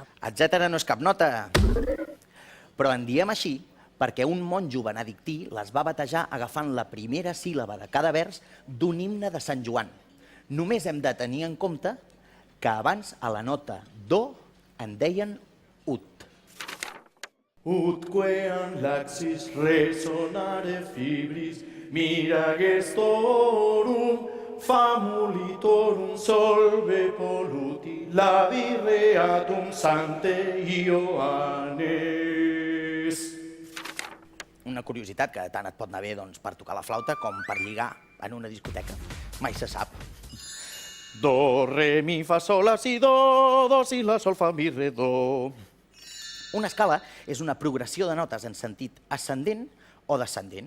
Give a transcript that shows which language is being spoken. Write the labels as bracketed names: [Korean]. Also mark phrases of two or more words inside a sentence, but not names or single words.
[Catalan] Etcètera no és cap nota. Però en diem així perquè un monjo benedictí les va batejar agafant la primera síl·laba de cada vers d'un himne de Sant Joan. Només hem de tenir en compte que abans a la nota do en deien ut. [Latin] Utquean laxis resonare fibris, mira gestorum, famulitorum solve polluti, labireatum sante Ioannes. [Catalan] Una curiositat que tant et pot anar bé per tocar la flauta com per lligar en una discoteca. Mai se sap. Do, re, mi, fa, sol, la, si, do, si, la, sol, fa, mi, re, do. Una escala és una progressió de notes en sentit ascendent o descendent.